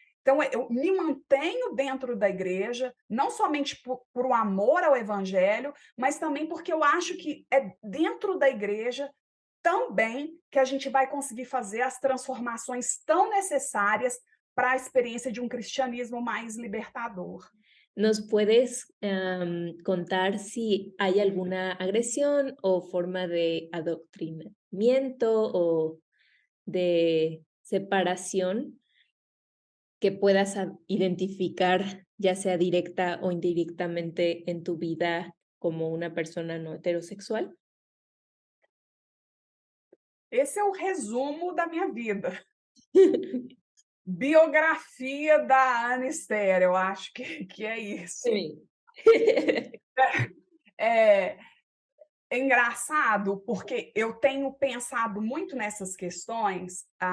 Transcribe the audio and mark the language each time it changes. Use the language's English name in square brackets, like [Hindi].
[Portuguese] Então, eu me mantenho dentro da igreja, não somente por o amor ao evangelho, mas também porque eu acho que é dentro da igreja também que a gente vai conseguir fazer as transformações tão necessárias para a experiência de um cristianismo mais libertador. [Spanish] ¿Nos puedes contar si hay alguna agresión o forma de adoctrinamiento o de separación que puedas identificar, ya sea directa o indirectamente, en tu vida como una persona no heterosexual? [Portuguese] Esse é o resumo da minha vida. Biografia da Ana Esther, eu acho que é isso. [Spanish] Sí. [Portuguese] É, é engraçado, porque eu tenho pensado muito nessas questões.